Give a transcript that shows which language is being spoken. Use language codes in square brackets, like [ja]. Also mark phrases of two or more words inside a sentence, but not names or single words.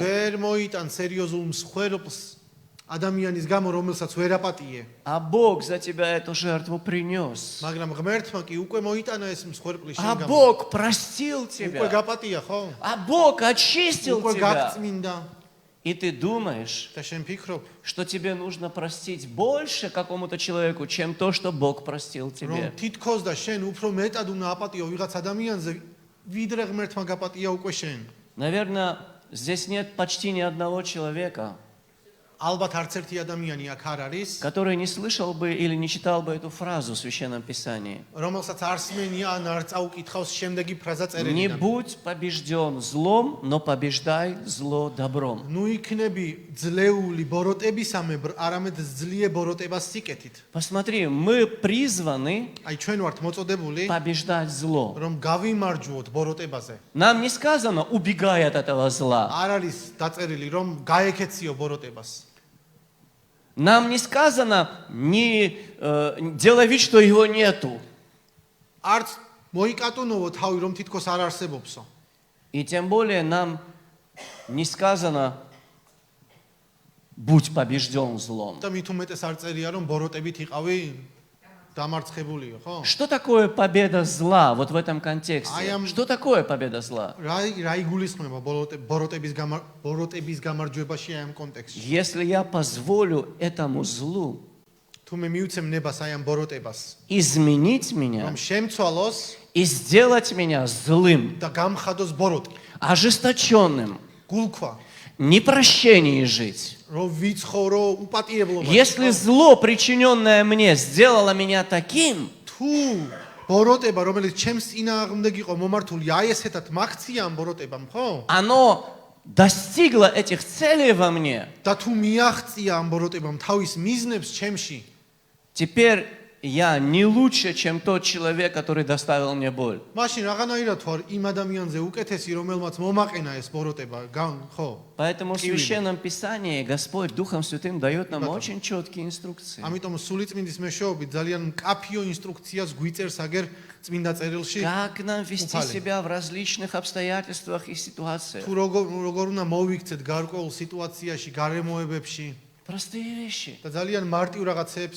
[ka] ვერ მოიტან სერიოზულ მსხვერპლს ადამიანის გამო, რომელსაც ვერ აპატიე. [ru] А Бог за тебя эту жертву принес. [ka] მაგრამ ღმერთმა კი უკვე მოიტანა ეს მსხვერპლი [ru] А [ka] შენ გამო. [ru] Бог простил [ka] უკვე [ru] тебя. [ka] გაპატია, ხო? [ru] А Бог очистил [ka] უკვე [ru] тебя. [ka] გაგწმინდა. [ru] И ты думаешь, [ka] და შენ ფიქრობ, [ru] что тебе нужно простить больше какому-то человеку, чем то, что Бог простил тебе. [ka] რომ თითქოს და შენ უფრო მეტად უნდა აპატიო ვიღაც ადამიანზე, ვიდრე ღმერთმა გაპატია უკვე შენ. [ru] Наверное, здесь нет почти ни одного человека, [ka] ალბათ არც ერთი ადამიანი აქ არ არის, [ru] который не слышал бы или не читал бы эту фразу в Священном Писании. [ka] რომელსაც არ სმენია ან არ წაუკითხავს შემდეგი ფრაზა [ru] Не [ka] წერილი. [ru] будь побежден злом, но побеждай зло добром. [ka] ნუ იქნები ძლეული ბოროტებისამებრ, არამედ ძლие ბოროტებას სიკეთით. [ru] Посмотри, мы призваны [ka] აი ჩვენ ვართ მოწოდებული, [ru] побеждать зло. [ka] რომ გავიმარჯვოთ ბოროტებაზე. [ru] Нам не сказано убегай от этого зла. [ka] არ არის დაწერილი, რომ გაეკეციო ბოროტებას. [ru] Нам не сказано не делай вид, что его нету. [ka] არც მოიკატუნოვო თავი, რომ თითქოს არ არსებობსო. [ru] И тем более нам не сказано будь побежден злом. [ka] და მით უმეტეს არ წერია, რომ ბოროტებით იყავი დამარცხებულიო, ხო? [ru] Что такое победа зла вот в этом контексте? [en] I am- [ru] Что такое победа зла? [ka] რა იგულისხმება ბოროტების გამარჯვებაში აი ამ კონტექსტში? [ru] Если я позволю этому злу [ka] თუ მე მივცემ ნებას აი ამ ბოროტებას, [ru] изменить меня [ka] რომ შემცვალოს [ru] и сделать меня злым, [ka] და გამხადოს ბოროტი, [ru] ожесточенным, [ka] გულქვა, [ru] непрощении жить. [ka] რომ ვიცხოვრო უპატიებლობა. [ru] Если зло, причиненное мне, сделало меня таким, [ka] თუ ბოროტება, რომელიც ჩემს წინააღმდეგ იყო მომართული, აი ესეთად მაქცია ამ ბოროტებამ, ხო? [ru] оно достигло этих целей во мне, [ka] და თუ მიაღწია ამ ბოროტებამ თავის მიზნებს ჩემში, [ru] теперь я не лучше, чем тот человек, который доставил мне боль. [ka] მაშინ რაღაცნაირად ვარ იმ ადამიანზე უკეთესი, რომელმაც მომაყენა ეს ბოროტება, ხო? [ru] Поэтому в Священном Писании Господь Духом Святым дает нам очень четкие инструкции. [ka] ამიტომ სულიწმინდის მეშვეობით ძალიან მკაფიო ინსტრუქციას გვიწერს აგერ წმინდა წერილში, [ru] Как нам вести Упали. себя в различных обстоятельствах и ситуациях? [ka] თუ როგორ უნდა მოვიქცეთ გარკვეულ სიტუაციაში, გარემოებებში [ru] Простые вещи. [ka] და ძალიან მარტივ რაღაცებს წერს.